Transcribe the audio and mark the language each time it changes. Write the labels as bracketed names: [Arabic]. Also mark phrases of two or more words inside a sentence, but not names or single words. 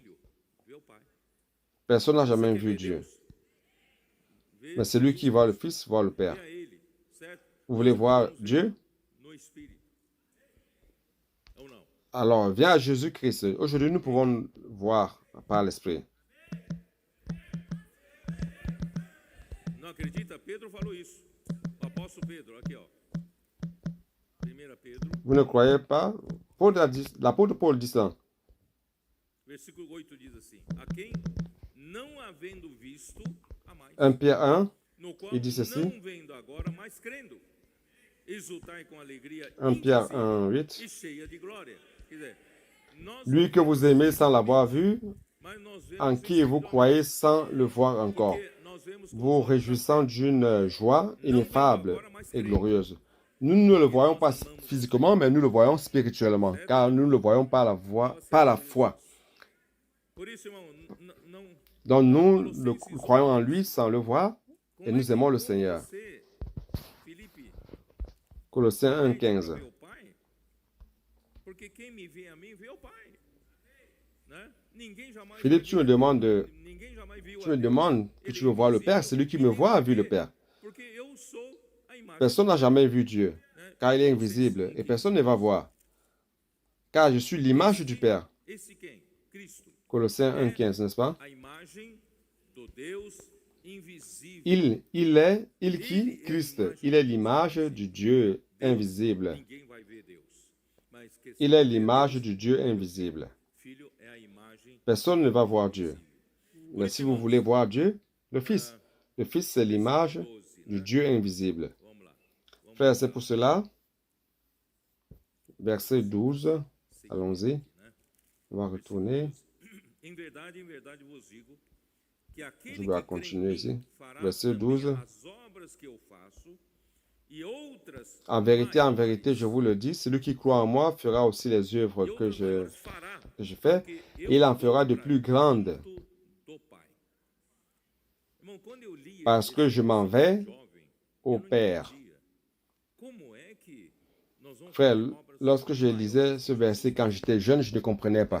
[French] Personne n'a jamais vu Dieu. Mais celui qui voit le Fils voit le Père. Vous voulez voir Dieu? Alors, viens à Jésus-Christ. Aujourd'hui, nous pouvons voir par l'Esprit. [Portuguese] Não acredita? Pedro falou isso. O apóstolo Pedro, aqui ó. 1 Pedro. [French] Vous ne croyez pas? L'apôtre Paul dit ça. [Portuguese] Versículo 8 diz assim: A quem não havendo visto, a mais. [French] 1 Pierre 1, [Portuguese] No qual [French] il dit ceci. [Portuguese] não vendo agora, mas crendo. Exultai com alegria [French] 1 Pierre 1, 8. [Portuguese] e cheia de glória. Quer dizer, nós [French] Lui que vous aimez sans l'avoir vu, [Portuguese] mas nós vemos [French] en qui vous croyez sans le voir encore, [Portuguese] nós vemos [French] vous réjouissant d'une joie ineffable et glorieuse. Nous ne le voyons pas physiquement, mais nous le voyons spirituellement, car nous le voyons par la foi. [Portuguese] Por isso, irmão, não [French] Donc nous le croyons en lui sans le voir, et nous aimons le Seigneur. [Portuguese] Filipe, [French] Colossiens 1, 15. [Portuguese] meu Pai, porque quem me vê a mim vê o Pai. Né? Ninguém jamais [French] Philippe, tu me demandes [Portuguese] ninguém jamais viu [French] tu me demandes que tu veux voir le Père. Celui qui me voit a vu le Père. [Portuguese] porque eu sou a imagem. [French] Personne n'a jamais vu Dieu, car il est invisible, et personne ne va voir, car je suis l'image du Père. [Portuguese] Esse quem? Cristo. [French] Colossiens 1, 15, n'est-ce pas? [Portuguese] A imagem do Deus invisível. [French] Il qui? Christ. Il est l'image du Dieu invisible. [Portuguese] Ninguém vai ver Deus. Mas que [French] Il est l'image du Dieu invisible. [Portuguese] Filho é a imagem. [French] Personne ne va voir Dieu. Mais si vous voulez voir Dieu, le Fils. Le Fils, c'est l'image du Dieu invisible. [Portuguese] Vamos lá. [French] Frère, c'est pour cela, verset 12, allons-y, on va retourner, [Portuguese] Em verdade vos digo que aquele [French] je dois [Portuguese] que crê em [French] continuer [Portuguese] mim [French] ici, [Portuguese] fará [French] verset [Portuguese] também [French] 12. [Portuguese] as obras que eu faço e outras [French] En vérité, je vous le dis, celui qui croit en moi fera aussi les œuvres que je fais, et il en fera de plus grandes, parce que je m'en vais au Père. Frère, lorsque je lisais ce verset quand j'étais jeune, je ne comprenais pas.